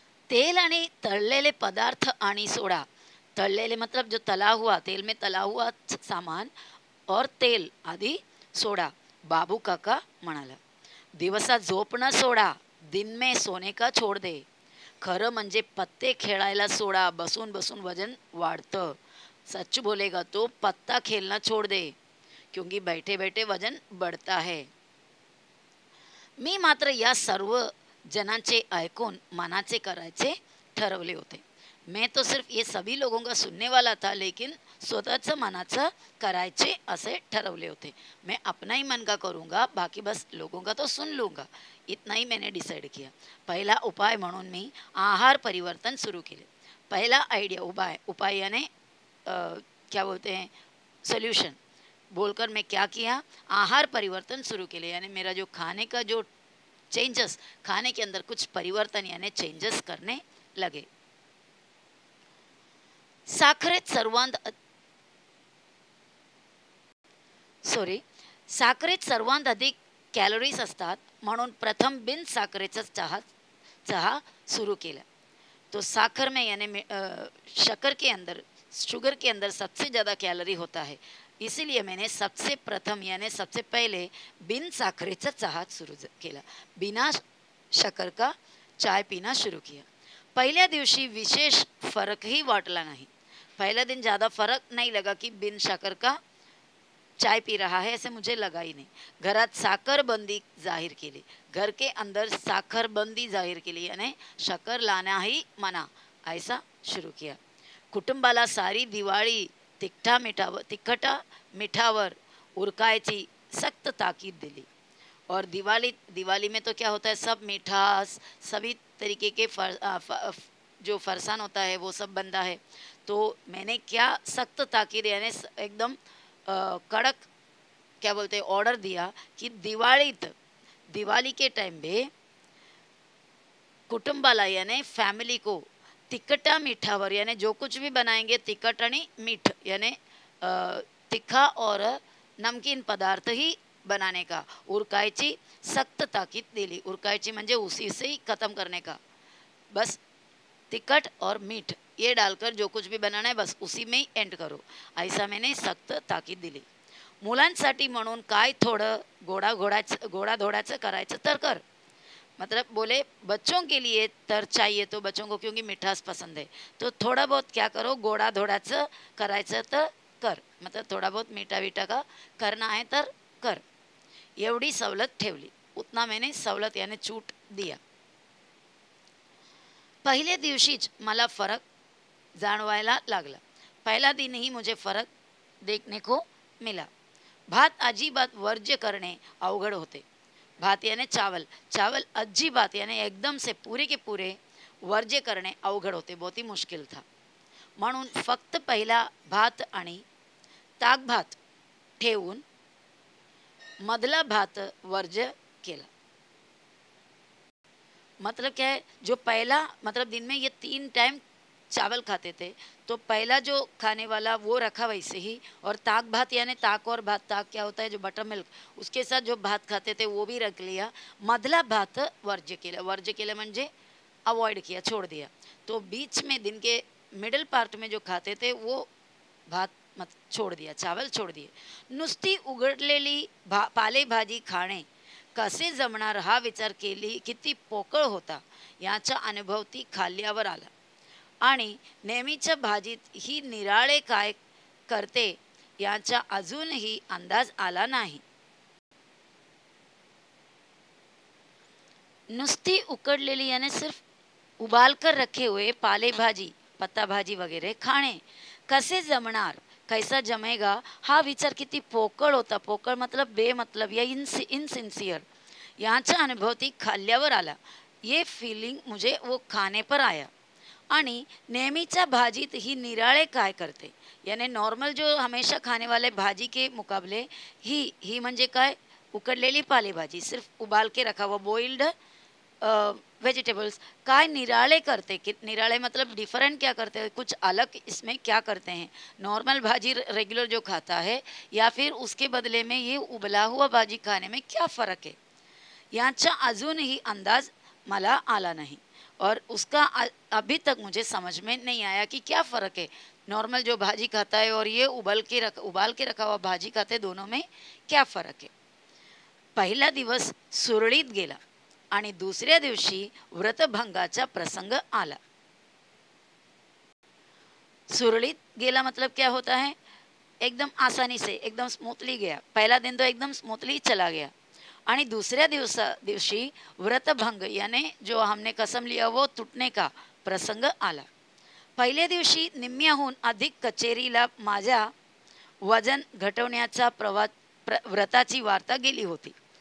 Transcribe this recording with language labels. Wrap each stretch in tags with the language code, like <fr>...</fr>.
<mr>तेल आणि तळलेले पदार्थ आणि सोडा.</mr> <hi>तळलेले मतलब जो तला हुआ, तेल में तला हुआ सामान और तेल आधी सोडा.</hi> <mr>बाबू काका म्हणाला. दिवसा झोप न सोडा,</mr> <hi>दिन में सोने का छोड़ दे.</hi> <mr>खरं म्हणजे पत्ते खेळायला सोडा, बसून बसून वजन वाढतं.</mr> <hi>सच बोलेगा तो पत्ता खेलना छोड़ दे, क्योंकि बैठे बैठे वजन बढ़ता है.</hi> <mr>मी मात्र या सर्व जनांचे ऐकून मनाचे करायचे ठरवले होते.</mr> <hi>मैं तो सिर्फ ये सभी लोगों का सुनने वाला था, लेकिन</hi> <mr>स्वतःचं मनाचं करायचे असे ठरवले होते.</mr> <hi>मैं अपना ही मन का करूँगा, बाकी बस लोगों का तो सुन लूँगा, इतना ही मैंने डिसाइड किया.</hi> <mr>पहिला उपाय म्हणून मी आहार परिवर्तन सुरू केले.</mr> <hi>पहला आइडिया उपाय यानी क्या बोलते हैं सोल्यूशन बोलकर मैं क्या किया, आहार परिवर्तन शुरू के लिए, यानी मेरा जो खाने का जो चेंजेस, खाने के अंदर कुछ परिवर्तन यानी चेंजेस करने लगे.</hi> <mr>साखरेत सर्वांत अधिक कॅलरीज असतात, म्हणून प्रथम बिन साखरेचा चहा सुरू केला.</mr> <hi>तो साखर में यानी शक्कर के अंदर, शुगर के अंदर सबसे ज़्यादा कैलोरी होता है, इसीलिए मैंने सबसे प्रथम यानी सबसे पहले</hi> <mr>बिन साखरेचा चहा सुरू केला.</mr> <hi>बिना शक्कर का चाय पीना शुरू किया.</hi> <mr>पहिल्या दिवशी विशेष फरकही वाटला नाही.</mr> <hi>पहला दिन ज़्यादा फर्क नहीं लगा कि बिन शक्कर का चाय पी रहा है, ऐसे मुझे लगा ही नहीं.</hi> <mr>घरात साखर बंदी जाहीर केली.</mr> <hi>घर के अंदर साखर बंदी जाहीर केली, यानी शक्कर लाना ही मना, ऐसा शुरू किया.</hi> <mr>कुटुंबाला सारी दिवाळी तिखटा मिठावर उरकायची सख्त ताकीद दिली.</mr> <hi>और दिवाली में तो क्या होता है, सब मिठास, सभी तरीके के जो फरसान होता है वो सब बनता है. तो मैंने क्या सख्त ताकीद यानी एकदम कड़क क्या बोलते हैं ऑर्डर दिया कि दिवाली के टाइम पे कुटुंबाला यानी फैमिली को तिखटा मीठावर यानी जो कुछ भी बनाएंगे तिखट आणि मीठ यानी तिखा और नमकीन पदार्थ ही बनाने का</hi> <mr>उरकायची सख्त ताकीद दिली.</mr> <hi>उरकायची म्हणजे उसी से ही ख़त्म करने का, बस तिखट और मीठ ये डालकर जो कुछ भी बनाना है बस उसी में ही एंड करो, ऐसा मैंने सख्त ताकीद दिली.</hi> <mr>मुलांसाठी म्हणून काय थोडं गोडाधोडाचं करायचं तर कर.</mr> <hi>मतलब बोले बच्चों के लिए तर चाहिए, तो बच्चों को क्योंकि मिठास पसंद है, तो थोड़ा बहुत क्या करो</hi> <mr>गोडाधोडाचं करायचं तर कर.</mr> <hi>मतलब थोड़ा बहुत मीठा वीठा का करना है तर कर,</hi> <mr>एवढी सवलत ठेवली.</mr> <hi>उतना मैंने सवलत यानी छूट दिया.</hi> <mr>पहले दिवशीच मला फरक जाणवायला लागला.</mr> <hi>पहला दिन ही मुझे फरक देखने को मिला.</hi> <mr>भात अजिबात वर्ज्य करणे अवघड होते.</mr> <hi>भात यानी चावल अजिबात यानी एकदम से पूरे के पूरे</hi> <mr>वर्ज्य करणे अवघड होते,</mr> <hi>बहुत ही मुश्किल था.</hi> <mr>म्हणून फक्त पहिला भात आणि ताक भात ठेवून मधला भात वर्ज्य केला.</mr> <hi>मतलब क्या है, जो पहला मतलब दिन में ये 3 टाइम चावल खाते थे, तो पहला जो खाने वाला वो रखा वैसे ही, और ताक भात यानी ताक और भात, ताक क्या होता है जो बटर मिल्क, उसके साथ जो भात खाते थे वो भी रख लिया.</hi> <mr>मधला भात वर्ज्य केलं म्हणजे</mr> <hi>अवॉइड किया, छोड़ दिया. तो बीच में दिन के मिडल पार्ट में जो खाते थे वो भात मत छोड़ दिया, चावल छोड़ दिए.</hi> <mr>नुसती उघडलेली पालेभाजी खाणे कसे जमणार हा विचार केली किती पोकळ होता याचा अनुभव ती खाल्ल्यावर आला. आणि नेहमीच्या भाजीत ही निराळे काय करते याचा अजूनही अंदाज आला नाही. नुसती उकडलेली यानी</mr> <hi>सिर्फ उबाल कर रखे हुए</hi> <mr>पाले भाजी, पत्ता भाजी वगैरे खाणे कसे जमणार,</mr> <hi>कैसा जमेगा</hi> <mr>हा विचार किती पोकळ होता. पोकळ</mr> <hi>मतलब बेमतलब या इनसिंसियर</hi> <mr>याचा अनुभव ती खाल्ल्यावर आला.</mr> <hi>ये फीलिंग मुझे वो खाने पर आया.</hi> <mr>आणि नेहमीच्या भाजीत ही निराळे काय करते</mr> <hi>यानी नॉर्मल जो हमेशा खाने वाले भाजी के मुकाबले</hi> <mr>ही म्हणजे काय, उकडलेली पालेभाजी,</mr> <hi>सिर्फ उबाल के रखा हुआ बॉइल्ड वेजिटेबल्स</hi> <mr>काय निराले करते.</mr> <hi>कि निराले मतलब डिफरेंट क्या करते हैं, कुछ अलग इसमें क्या करते हैं. नॉर्मल भाजी रेगुलर जो खाता है या फिर उसके बदले में ये उबला हुआ भाजी खाने में क्या फ़र्क है</hi> <mr>याचा अजूनही अंदाज मला आला नाही.</mr> <hi>और उसका अभी तक मुझे समझ में नहीं आया कि क्या फ़र्क है नॉर्मल जो भाजी खाता है और ये उबाल के रखा हुआ भाजी खाते, दोनों में क्या फ़र्क है.</hi> <mr>पहिला दिवस सुरळीत गेला आणि दुसऱ्या दिवशी व्रतभंगाचा प्रसंग आला. सुरळीत गेला</mr> <hi>मतलब क्या होता है, एकदम आसानी से एकदम स्मूथली गया. पहला दिन तो एकदम स्मूथली चला गया.</hi> <mr>आणि दुसऱ्या दिवशी व्रतभंग</mr> <hi>यानी जो हमने कसम लिया वो तुटने का</hi> <mr>प्रसंग आला. पहिल्या दिवशी निम्म्याहून अधिक कचेरीला माझ्या वजन घटवण्याचा व्रताची वार्ता गेली होती.</mr>